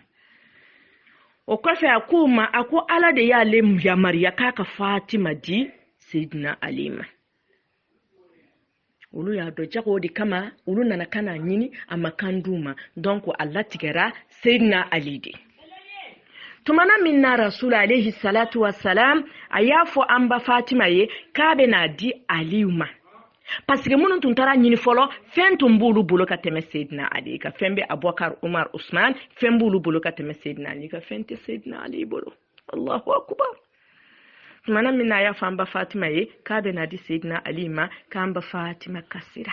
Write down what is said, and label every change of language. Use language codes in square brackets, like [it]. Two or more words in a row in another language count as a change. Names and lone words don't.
[bm] O kɔfɛ a ko ma a ko Ala de y'ale yamariya k'a ka Fatima di Seydina Ali ma. Olu y'a dɔn jago o de kama olu nana kana ɲini a ma kan d'u ma. Donc Allah tigɛra Seydina Ali de. Tumana min na Rasulu [ar] عليه الصلاة والسلام [bm] a y'a fɔ an ba Fatima ye k'a bɛna di Ali ma. [fr] Parce que [bm] minnu tun taara ɲini fɔlɔ fɛn tun b'olu bolo ka tɛmɛ Seydina Ali ka fɛn bɛ Abubakar Umar Usman fɛn b'olu bolo ka tɛmɛ Seydina Ali ka fɛn tɛ Seydina Ali bolo. [ar] الله أكبر. [bm] Tumana min na a y'a fɔ an ba Fatima ye k'a bɛna di Seydina Ali ma k'an ba Fatima kasira.